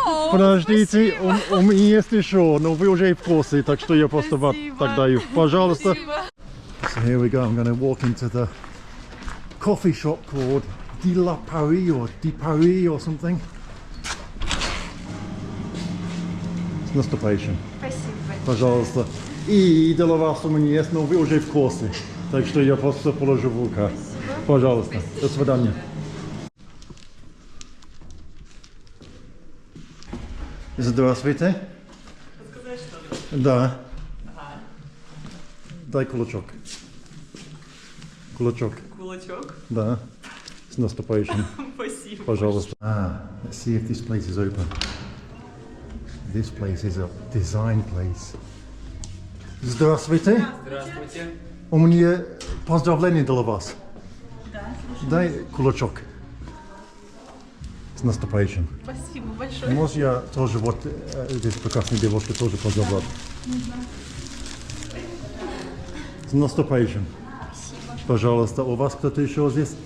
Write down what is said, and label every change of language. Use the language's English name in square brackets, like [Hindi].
[Russian] Подождите, у меня есть еще, но вы уже в курсе, так что я просто вам так даю. Пожалуйста. [English] So here we go, I'm going to walk into the coffee shop called De La Paris or De Paris or something. [Russian] С наступающим. спасибо. Пожалуйста. И для вас у меня есть, но вы уже в курсе. Так что я просто положу в руках. Пожалуйста. До свидания. Здравствуйте. Сказать, что ли? Да. Ага. Дай кулачок. Кулачок. Кулачок. Да. С наступающим. Спасибо. Пожалуйста. [English] Let's see if this place is open. This place is a design place. [Russian] Здравствуйте. Здравствуйте. У меня поздравление для вас. Дай кулачок. С наступающим. Спасибо большое. Может, я тоже вот здесь прекрасной девушке тоже поздравляю. С наступающим. Пожалуйста, у вас кто-то еще здесь?